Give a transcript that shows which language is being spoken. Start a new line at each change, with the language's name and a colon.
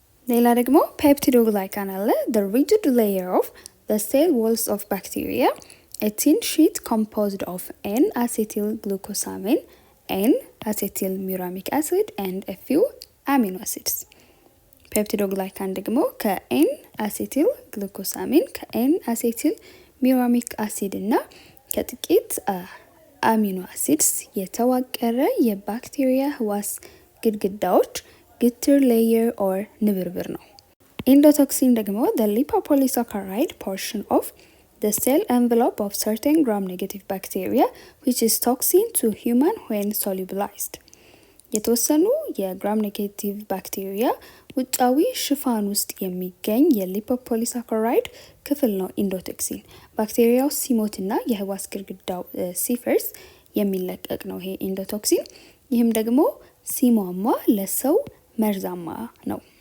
Amharic: ሌላ ደግሞ ፔፕቲዶግላይካን አለ።
English: the rigid layer of the cell walls of bacteria, a thin sheet composed of N-acetylglucosamine, N-acetylmuramic acid and a few amino acids.
Amharic: ፔፕቲዶግላይካን ደግሞ ከኤን አሴቲል ግሉኮሳሚን ከኤን አሴቲል ሚራሚክ አሲድ እና ከጥቂት አሚኖ አሲድስ የተዋቀረ የባክቴሪያ ህዋስ ግድግዳዎች ግትር ሌየር ኦር ንብርብር ነው። ኢንዶቶክሲን ደግሞ
English: the lipopolysaccharide portion of the cell envelope of certain gram-negative bacteria which is toxin to human when solubilized.
Amharic: የተወሰኑ የግራም ኔጌቲቭ ባክቴሪያ ውጫዊ ሽፋን ውስጥ የሚገኝ የሊፖፖሊሳካራይድ ክፍል ነው ኢንዶቶክሲን። ባክቴሪያው ሲሞትና የህዋስ ግድግዳው ሲፈርስ የሚለቀቅ ነው ይሄ ኢንዶቶክሲን። ይህም ደግሞ ሲሟሟ ለሰው መርዛማ ነው።